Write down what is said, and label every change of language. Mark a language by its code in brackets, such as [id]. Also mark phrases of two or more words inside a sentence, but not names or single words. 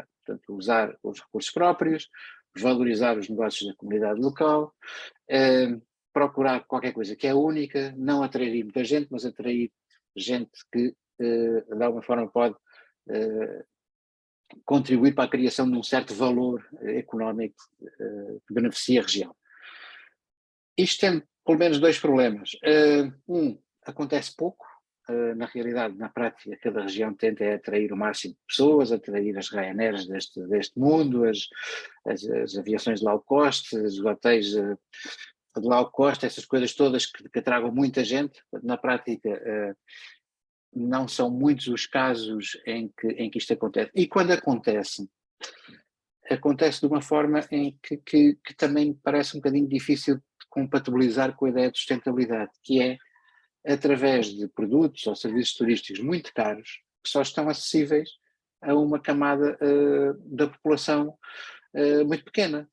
[pt] Portanto, usar os recursos próprios, valorizar os negócios da comunidade local, procurar qualquer coisa que é única, não atrair muita gente, mas atrair gente que, de alguma forma, pode contribuir para a criação de um certo valor económico que beneficie a região. Isto tem pelo menos dois problemas. Acontece pouco. Na realidade, na prática, cada região tenta atrair o máximo de pessoas, atrair as Ryanairs deste mundo, as aviações de [en] low cost, [pt] os hotéis de [en] low cost, [pt] essas coisas todas que atragam muita gente. Na prática, não são muitos os casos em que isto acontece. E quando acontece de uma forma em que também parece um bocadinho difícil de compatibilizar com a ideia de sustentabilidade, que é através de produtos ou serviços turísticos muito caros, que só estão acessíveis a uma camada da população muito pequena.